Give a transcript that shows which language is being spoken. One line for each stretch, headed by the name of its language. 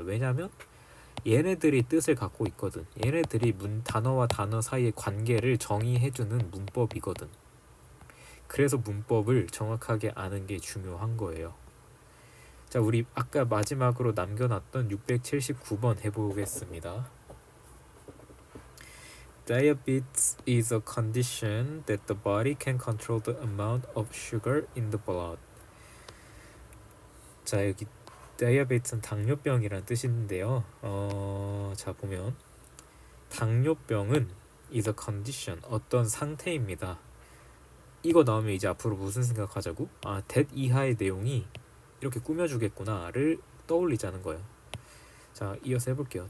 Korean: 왜냐면 얘네들이 뜻을 갖고 있거든. 얘네들이 단어와 단어 사이의 관계를 정의해주는 문법이거든. 그래서 문법을 정확하게 아는 게 중요한 거예요. 자, 우리 아까 마지막으로 남겨놨던 679번 해보겠습니다.
English: Diabetes is a condition that the body can control the amount of sugar in the blood.
Korean: 자, 여기 다이아베이트는 당뇨병이란 뜻인데요. 자, 보면 당뇨병은
English: is a condition,
Korean: 어떤 상태입니다. 이거 나오면 이제 앞으로 무슨 생각하자고? that 이하의 내용이 이렇게 꾸며주겠구나를 떠올리자는 거예요. 자, 이어서 해볼게요.